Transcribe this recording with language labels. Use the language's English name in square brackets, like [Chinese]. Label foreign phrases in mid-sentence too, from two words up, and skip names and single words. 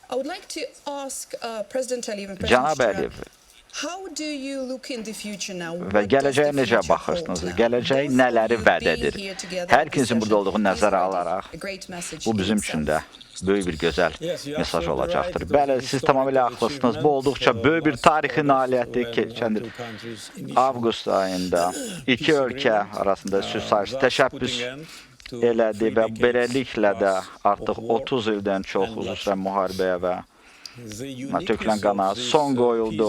[English] I would like to ask President Aliyev and Cənab President Əliyev, how do you look in the future now? [Azerbaijani] və gələcəyə necə baxırsınız? Gələcək nələri vəd edir? Hər ikinizin burada olduğu nəzərə alaraq, bu bizim üçün də böyük bir gözəl mesaj olacaqdır. Bəli, siz tamamilə haqlısınız. Bu olduqca böyük bir tarixi nailiyyətdir keçən avqust ayında iki ölkə arasında sülh sazişi təşəbbüs elədi və beləliklə də artıq 30 ildən çox uzun sürən müharibəyə və tökülən qana son qoyuldu.